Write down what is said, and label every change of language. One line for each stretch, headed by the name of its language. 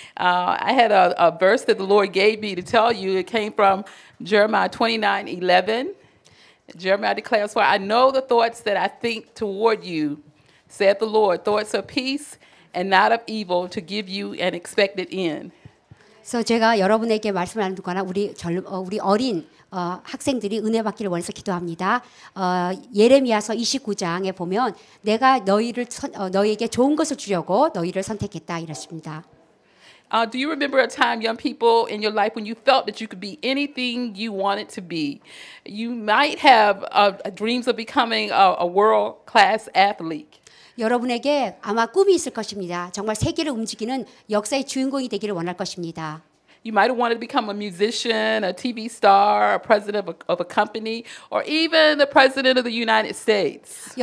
English: I had a verse that the Lord gave me to tell you. It came from Jeremiah 29:11. Jeremiah declares, "For I know the thoughts that I think toward you, saith the Lord, thoughts of peace and not of evil, to give you an expected end."
Korean: 그래서 제가 여러분에게 말씀을 나누거나 우리 어린 학생들이 은혜 받기를 원해서 기도합니다. 예레미야서 29장에 보면 내가 너희에게 좋은 것을 주려고 너희를 선택했다 이렇습니다.
English: Do you remember a time, young people, in your life when you felt that you could be anything you wanted to be? You might have dreams of becoming a world-class athlete.
Korean: 여러분에게 아마 꿈이 있을 것입니다. 정말 세계를 움직이는 역사의 주인공이 되기를 원할 것입니다.
English: You might have wanted to become a musician, a TV star, a president of a company, or even the president of the United States.